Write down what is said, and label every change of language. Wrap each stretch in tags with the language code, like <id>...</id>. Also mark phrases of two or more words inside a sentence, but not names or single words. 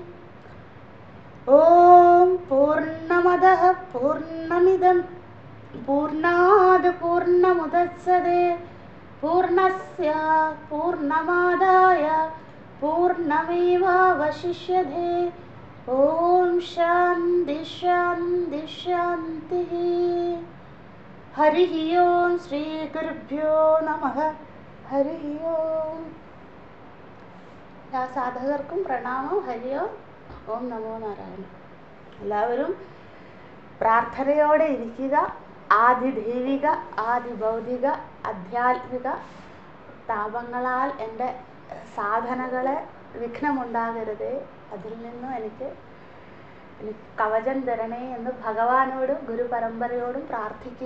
<sa>ॐ पूर्णमदः पूर्णमिदं पूर्णात् पूर्णमुदच्यते पूर्णस्य पूर्णमादाय पूर्णमेवावशिष्यते। ॐ शान्ति शान्ति शान्तिः। हरिः ओं श्रीगुरुभ्यो नमः। हरिः ओं।</sa> <ml>എല്ലാ സാധകർക്കും പ്രണാമം.</ml> <sa>ഹരി ഓം. ഓം നമോ നാരായണ.</sa> <ml>എല്ലാവരും പ്രാർത്ഥനയോടെ ഇരിക്കുക. ആദിദൈവിക ആദിഭൗതിക ആധ്യാത്മിക താപങ്ങളാൽ എൻ്റെ സാധനകളെ വിഘ്നമുണ്ടാകരുതേ, അതിൽ നിന്നും എനിക്ക് കവചം തരണേ എന്ന് ഭഗവാനോടും ഗുരുപരമ്പരയോടും പ്രാർത്ഥിക്കുക.</ml>